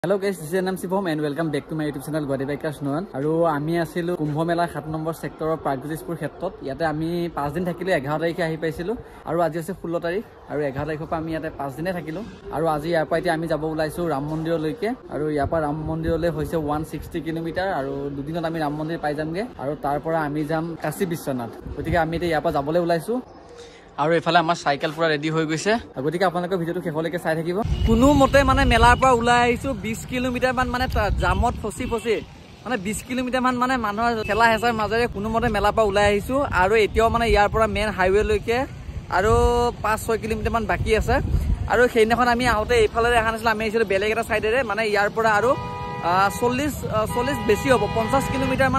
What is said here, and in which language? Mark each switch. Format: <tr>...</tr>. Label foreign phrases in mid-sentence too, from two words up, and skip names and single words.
<en>Hello guys, this is Anam Shivom and welcome back to my YouTube channel Guwahati Bikers Noan.</en> <as>Aru ami asilu Kumbh Mela 7 number sector of Pragjyotispur khetrot. ইয়াতে আমি 5 দিন থাকিলো 11 তাৰিখে আহি পাইছিলো। আৰু আজি আছে 16 তাৰিখ আৰু 11 তাৰিখ পৰা আমি ইয়াতে 5 দিনে থাকিলো. আৰু আজি ইয়াৰ পৰা ইতে আমি যাবো ওলাইছো Ram Mondir লৈকে. আৰু ইয়াৰ পৰা Ram Mondir লৈ হৈছে 160 km আৰু দুদিনত আমি Ram Mondir পাই যামগৈ. আৰু তাৰ পৰা আমি যাম Kashi Bishwanath। গতিকে আমি ইতে ইয়াৰ পৰা যাবলৈ ওলাইছো. আৰু এফালে আমাৰ সাইকেল পুৰা ৰেডি হৈ গৈছে গতিকে আপোনালোকে ভিডিওটো শেষলৈকে চাই থাকিব কোনো মতে মানে মেলাৰ পৰা ওলাই আহিছো 20 কিলোমিটাৰ মান মানে জামত ফসি মানে 20 কিলোমিটাৰ মান মানে মানুহৰ খেলা হেঁচাৰ মাজেৰে কোনো মতে মেলাৰ পৰা ওলাই আহিছো আৰু এতিয়াও মানে ইয়াৰ পৰা</as> <en>main highway</en> <as>লৈকে আৰু 5-6 কিলোমিটাৰ মান বাকি আছে আৰু সেইদিনাখন আমি আহোতে এইফালে দেখা নাছিল আমি আহিছিলো বেলেগ এটা সাইডেৰে মানে ইয়াৰ পৰা আৰু 40 বেছি হ'ব 50 কিলোমিটাৰ মান</as>